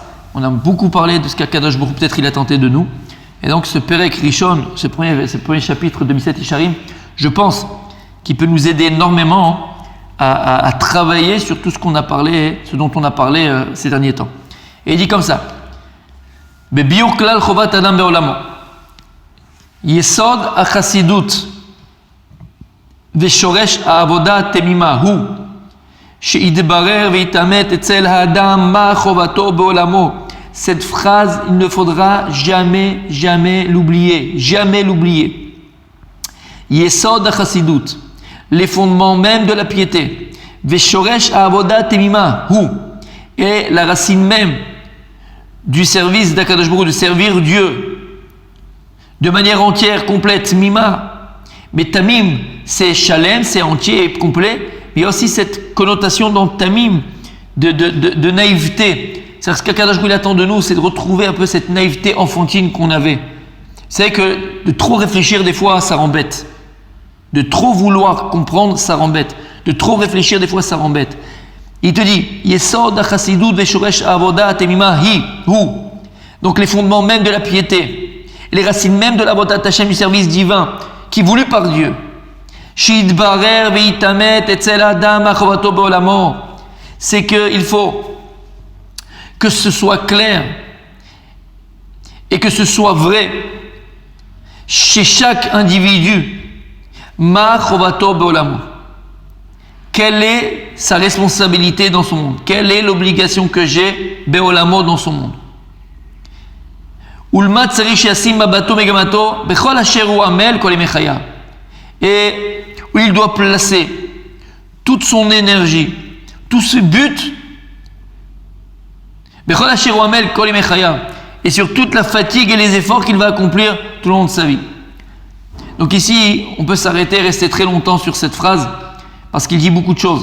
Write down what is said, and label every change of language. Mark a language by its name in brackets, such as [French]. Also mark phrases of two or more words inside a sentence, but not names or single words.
[French] On a beaucoup parlé de ce qu'Akadosh Baruch Hu peut-être il a tenté de nous. Et donc ce [Hebrew] פרק ראשון, [French] ce premier chapitre de Messiat Yesharim, je pense qu'il peut nous aider énormément à travailler sur tout ce dont on a parlé ces derniers temps. Et il dit comme ça: [Hebrew] בביאור כלל חובת אדם בעולמו, יסוד החסידות ושורש העבודה תמימה הוא שיתברר ויתאמת אצל האדם מה חובתו בעולמו. [French] Cette phrase, il ne faudra jamais l'oublier. Jamais l'oublier. [Hebrew] יסוד החסידות, [French] les fondements même de la piété. [Hebrew] ושורש העבודה תמימה הוא, [French] et la racine même du service d'Akadosh Baruch Hu, de servir Dieu de manière entière, complète, mima. Mais tamim, c'est shalem, c'est entier et complet. Mais il y a aussi cette connotation dans tamim de naïveté. C'est-à-dire ce qu'Akadosh Baruch Hu attend de nous, c'est de retrouver un peu cette naïveté enfantine qu'on avait. C'est que de trop réfléchir des fois, ça rend bête. De trop vouloir comprendre, ça rend bête. De trop réfléchir des fois, ça rend bête. Il te dit, [Hebrew] יסוד החסידות ושורש העבודה תמימה הוא. [French] Donc les fondements même de la piété, les racines même de l' [Hebrew] עבודת השם, [French] du service divin, qui est voulu par Dieu. [Hebrew] שיתברר ויתאמת אצל אדם חובתו בעולמו. [French] C'est qu'il faut que ce soit clair et que ce soit vrai chez chaque individu. [Hebrew] מה חובתו בעולמו. [French] Quelle est sa responsabilité dans son monde? Quelle est l'obligation que j'ai be'olamo dans son monde? [Hebrew] ולמה צריך ישים מבטו מגמתו בכל אשר הוא עמל כל ימי חייו. [French] Et où il doit placer toute son énergie, tout ce but, et sur toute la fatigue et les efforts qu'il va accomplir tout le long de sa vie. Donc ici, on peut s'arrêter et rester très longtemps sur cette phrase, parce qu'il dit beaucoup de choses.